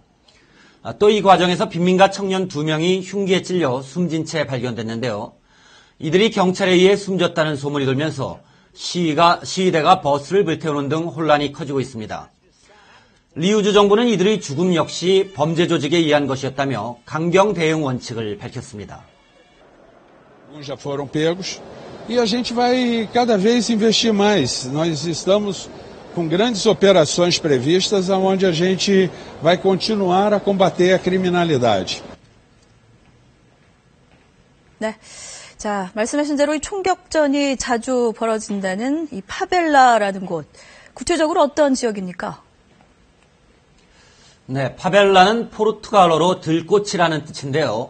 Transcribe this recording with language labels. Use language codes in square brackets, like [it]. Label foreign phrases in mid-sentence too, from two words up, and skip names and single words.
[ko] 또 이 과정에서 빈민가 청년 2명이 흉기에 찔려 숨진 채 발견됐는데요. 이들이 경찰에 의해 숨졌다는 소문이 돌면서 시위대가 버스를 불태우는 등 혼란이 커지고 있습니다. 리우주 정부는 이들의 죽음 역시 범죄 조직에 의한 것이었다며 강경 대응 원칙을 밝혔습니다. [pt] Alguns já foram pegos e a gente vai cada vez investir mais. Nós estamos com grandes operações previstas, onde a gente vai continuar a combater a criminalidade. [ko] 네, 자 말씀하신 대로 이 총격전이 자주 벌어진다는 이 파벨라라는 곳, 구체적으로 어떤 지역입니까? 네, 파벨라는 포르투갈어로 들꽃이라는 뜻인데요.